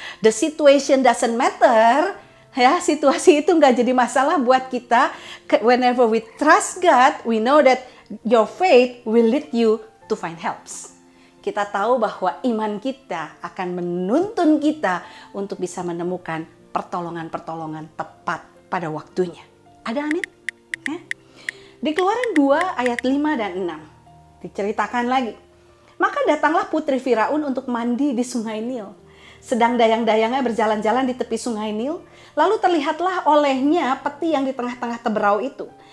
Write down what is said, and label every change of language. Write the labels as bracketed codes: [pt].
[en] The situation doesn't matter. [id] Ya, situasi itu nggak jadi masalah buat kita. [en] Whenever we trust God, we know that your faith will lead you to find helps. [id] Kita tahu bahwa iman kita akan menuntun kita untuk bisa menemukan pertolongan-pertolongan tepat pada waktunya. Ada amin? Ya? Di Keluaran 2 ayat 5 dan 6 diceritakan lagi. Maka datanglah putri Firaun untuk mandi di sungai Nil. Sedang dayang-dayangnya berjalan-jalan di tepi sungai Nil, lalu terlihatlah olehnya peti yang di tengah-tengah teberau itu.